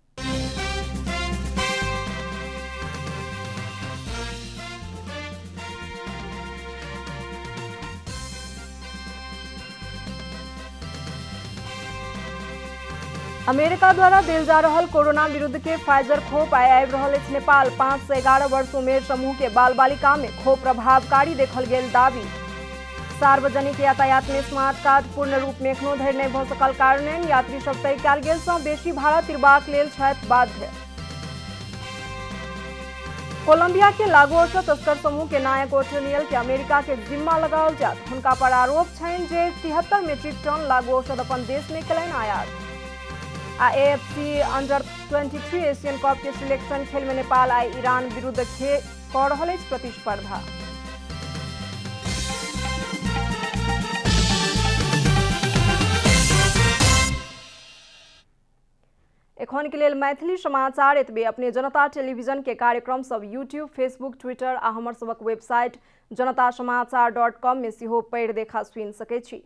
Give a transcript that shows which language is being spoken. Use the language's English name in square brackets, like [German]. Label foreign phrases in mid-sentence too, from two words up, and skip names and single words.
[Maithili] अमेरिका द्वारा दिल जा रहल कोरोना विरुद्ध के फाइजर खोप आबि रहल अछि। नेपाल 5 से 11 वर्ष उमेर समूह के बाल बालिका में खोप प्रभावकारी देखल गेल दावी। सार्वजनिक यातायात में स्मार्ट कार्ड पूर्ण रूप में एखनो धरि नहीं भ सकल कारण यात्री सब तय कयल गेल सँ बेसी भाड़ा तिरबाक लेल छथि बाध्य। कोलंबिया के लागू औषध तस्कर समूह के नायक ओटेनियल के अमेरिका के जिम्मा लगाओल जात। हुनका पर आरोप छनि जे 73 मीट्रिक टन लागू औषध अपन देश में केलनि आयात। एएफसी अंडर 23 एशियन कप के सिलेक्शन खेल में नेपाल आई ईरान विरुद्ध कर रहल अछि प्रतिस्पर्धा। एखन के लेल मैथिली समाचार एतबे। अपने जनता टेलीविजन के कार्यक्रम सब यूट्यूब, फेसबुक, ट्विटर आ हमर सबक वेबसाइट जनतासमाचार.com में सेहो पढ़ि देखा सुनि सकै छी।